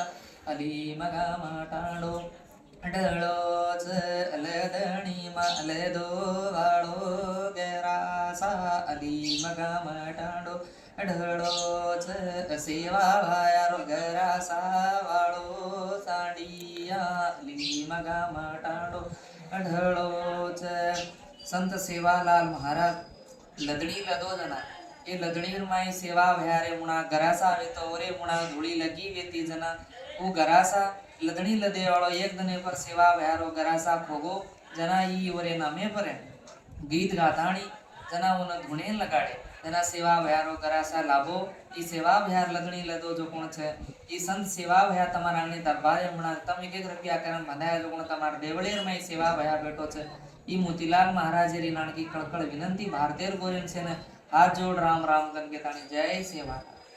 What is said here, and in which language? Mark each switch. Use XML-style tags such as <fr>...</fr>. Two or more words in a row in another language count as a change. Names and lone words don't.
<lmn>मगाम टांडो ढळो लदणी मालदो वाळो गरासा मगाम टांडो ढळो सेवा भायारो गरासा वाळो सांडिया मगाम टांडो ढळो संत सेवालाल महाराज लदणी लदो जना ये लदणी माई सेवा भयारे मुना गरासा आवे तो ओरे मुना धूड़ी लगी वेती जना वो गरासा लदणी लदे वालो एक दने पर सेवा भयारो गरासा खोगो जना ई ओरे नामे पर गीत गाताणी जना उन धुणे लगाड़े जना सेवा भयारो गरासा लाभो ई सेवा भयार लदणी लदो जो कोण छे ई संत सेवा भया तमारा ने दरबारे मुना तम एक रुपया करन बंधाया जो कोण तमार देवळेर में सेवा भया बैठो छे ई मोतीलाल महाराज री नानकी कळकळ विनंती भारतेर गोरेन छे ने हाथ जोड़ राम राम गन के ताणी जय सेवा।</lmn>